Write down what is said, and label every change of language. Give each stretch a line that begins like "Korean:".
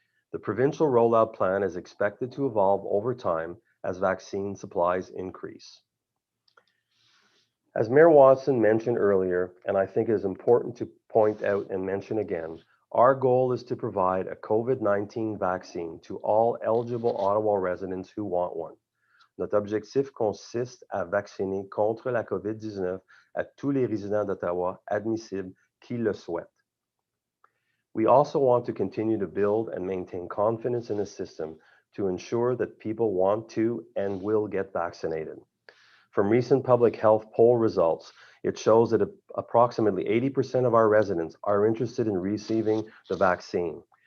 English: The provincial rollout plan is expected to evolve over time as vaccine supplies increase. As Mayor Watson mentioned earlier, and I think it is important to point out and mention again, our goal is to provide a COVID-19 vaccine to all eligible Ottawa residents who want one.
French: Notre objectif consiste à vacciner contre la COVID-19 à tous les résidents d'Ottawa admissibles qui le souhaitent.
English: We also want to continue to build and maintain confidence in the system to ensure that people want to and will get vaccinated. From recent public health poll results, it shows that approximately 80% of our residents are interested in receiving the vaccine.